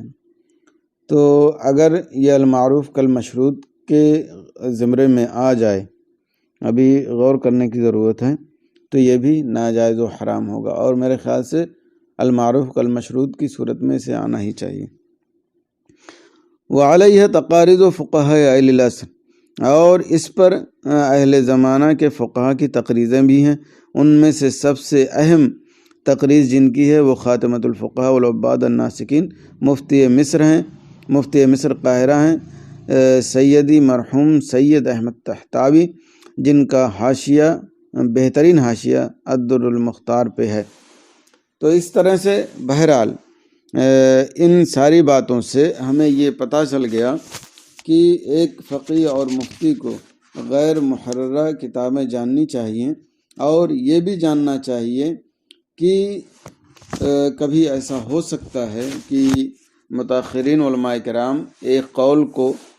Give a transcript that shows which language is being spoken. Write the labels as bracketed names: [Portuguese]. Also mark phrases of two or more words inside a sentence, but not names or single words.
[Urdu] تو اگر یہ [Arabic] المعروف کالمشروط [Urdu] کے زمرے میں آ جائے، ابھی غور کرنے کی ضرورت ہے، تو یہ بھی ناجائز و حرام ہوگا، اور میرے خیال سے [Arabic] المعروف کالمشروط [Urdu] کی صورت میں اسے آنا ہی چاہیے۔ [Arabic] وعلیہ تقارید فقہاء اہل العصر، [Urdu] اور اس پر اہل زمانہ کے فقہا کی تقریضیں بھی ہیں۔ ان میں سے سب سے اہم تقریض جن کی ہے وہ [Arabic] خاتمۃ الفقہاء والعباد الناسکین [Urdu] مفتی مصر ہیں، مفتی مصر قاہرہ ہیں، سیدی مرحوم سید احمد طحطاوی، جن کا حاشیہ بہترین حاشیہ الدر المختار پہ ہے۔ تو اس طرح سے بہرحال ان ساری باتوں سے ہمیں یہ پتہ چل گیا کہ ایک فقیہ اور مفتی کو غیر محررہ کتابیں جاننی چاہیے، اور یہ بھی جاننا چاہیے کہ کبھی ایسا ہو سکتا ہے کہ متاخرین علماء کرام ایک قول کو